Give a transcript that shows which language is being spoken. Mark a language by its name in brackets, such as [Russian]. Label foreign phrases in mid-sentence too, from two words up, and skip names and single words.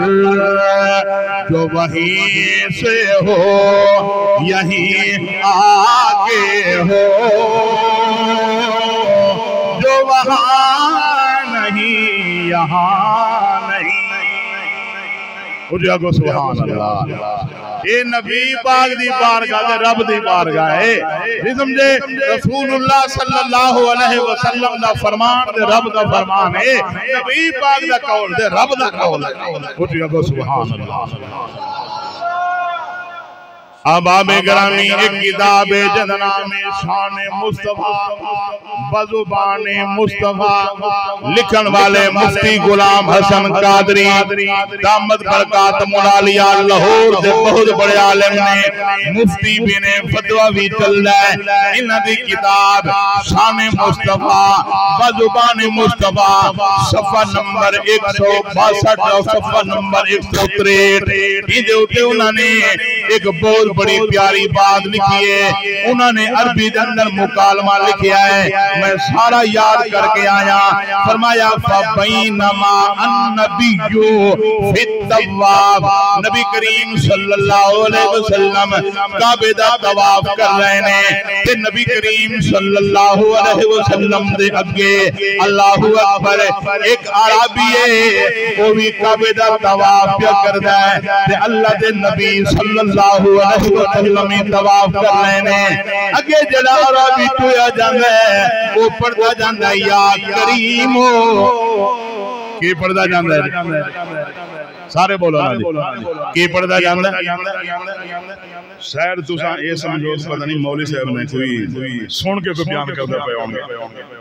[Urdu] جو وہیں سے ہو یہیں آ کے ہو، جو وہاں نہیں یہاں نہیں. [Arabic] उजागो سبحان الله. [Punjabi] یہ نبی پاک دی بارگاہ تے رب دی بارگاہ ہے، نہیں سمجھے? [Arabic] رسول الله صلى الله عليه وسلم [Punjabi] دا فرمان تے رب دا فرمان ہے، نبی پاک دا قول تے رب دا قول ہے. [Arabic] उजागो سبحان الله. [Urdu] احباب گرامی ایک کتاب ہے جس کا نام ہے [Punjabi] شان مصطفیٰ بزبان مصطفیٰ، لکھن والے مفتی غلام حسن قادری دامت برکاتہم العالیہ لاہور دے بہت وڈے عالم نے، مفتی بھی نے، فتویٰ بھی چلدا ہے. اینہاں دی کتاب [Urdu] شان مصطفیٰ بزبان مصطفیٰ صفحہ نمبر 162 اور صفحہ نمبر 163 [Punjabi] ایہدے اتے [Urdu] انہوں نے ایک بہت بڑی پیاری بات لکھی ہے. انہوں نے عربی کے اندر مکالمہ لکھا ہے، میں سارا یاد کر کے آیا. [Punjabi] فرمایا [Arabic] فبينما النبي في الطواف, [Punjabi] نبی کریم [Arabic] صلى الله عليه وسلم [Punjabi] کعبے دا طواف کر رہے نے تے نبی کریم [Arabic] صلى الله عليه وسلم [Punjabi] دے اگے [Arabic] الله أكبر [Punjabi] ایک عربی ہے وہ بھی کعبے دا طواف کردا ہے تے اللہ دے نبی [Arabic] صلى الله عليه وسلم [Punjabi] طواف کر رہے نے. اگے جہڑا عربی ٹوریا جاندا ہے وہ پڑھدا جاندا یا کریم کی پڑھدا جاندا ہے، سارے بولو نا جی کی پڑھدا جاندا شاید تسی ایہ سمجھو پتہ نہیں مولوی صاحب نے کوئی سن کے کوئی بیان کردے پئے ہونگے.